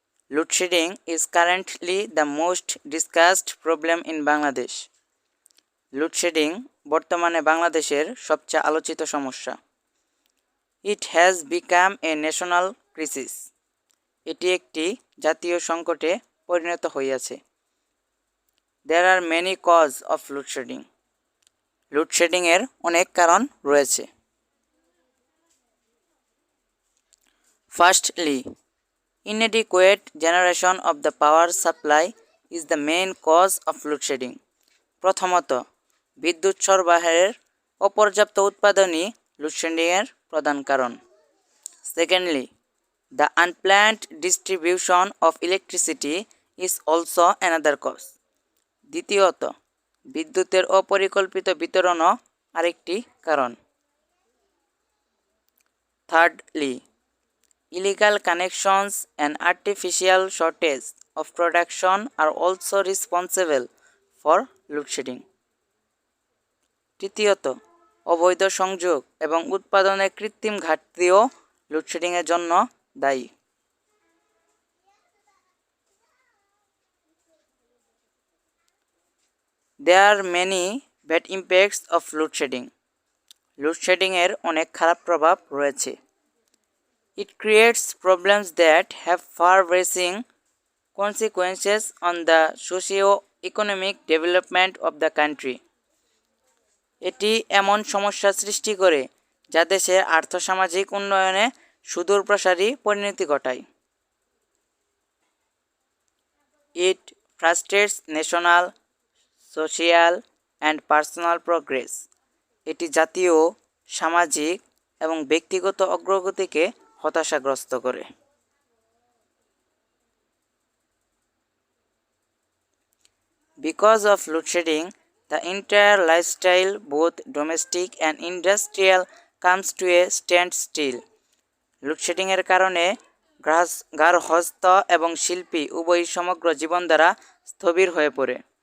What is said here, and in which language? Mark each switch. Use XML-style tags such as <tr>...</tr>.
<en>Load shedding is currently the most discussed problem in Bangladesh.</en> <bn>Load shedding বর্তমানে বাংলাদেশের সবচেয়ে আলোচিত সমস্যা।</bn> <en>It has become a national crisis.</en> <bn>এটি একটি জাতীয় সংকটে পরিণত হইয়াছে।</bn> <en>There are many causes of load shedding.</en> <bn>লোডশেডিংয়ের অনেক কারণ রয়েছে।</bn> <en>Firstly, inadequate generation of the power supply is the main cause of load-shedding.</en> <bn>প্রথমত, বিদ্যুৎ সরবরাহের অপর্যাপ্ত উৎপাদনই লোডশেডিংয়ের প্রধান কারণ।</bn> <en>Secondly, the unplanned distribution of electricity is also another cause.</en> <bn>দ্বিতীয়ত, বিদ্যুতের অপরিকল্পিত বিতরণও আরেকটি কারণ।</bn> <en>Thirdly, illegal connections and artificial shortage of production are also responsible for load-shedding.</en> <bn>তৃতীয়ত, অবৈধ সংযোগ এবং উৎপাদনের কৃত্রিম ঘাটতিও লোডশেডিংয়ের জন্য দায়ী।</bn> <en>There are many bad impacts of load-shedding.</en> <bn>লোডশেডিংয়ের অনেক খারাপ প্রভাব রয়েছে।</bn> <en>It creates problems that have far-reaching consequences on the socio-economic development of the country.</en> <bn>এটি এমন সমস্যা সৃষ্টি করে যা দেশের আর্থসামাজিক উন্নয়নে সুদূরপ্রসারী পরিণতি ঘটায়।</bn> <en>It frustrates national, social and personal progress.</en> <bn>এটি জাতীয়, সামাজিক এবং ব্যক্তিগত অগ্রগতিকে হতাশাগ্রস্ত করে।</bn> <en>Because of load-shedding, the entire lifestyle, both domestic and industrial, comes to a standstill.</en> <bn>লোডশেডিংয়ের কারণে গার্হস্থ্য এবং শিল্পী উভয়ই সমগ্র জীবনধারা স্থবির হয়ে পড়ে।</bn>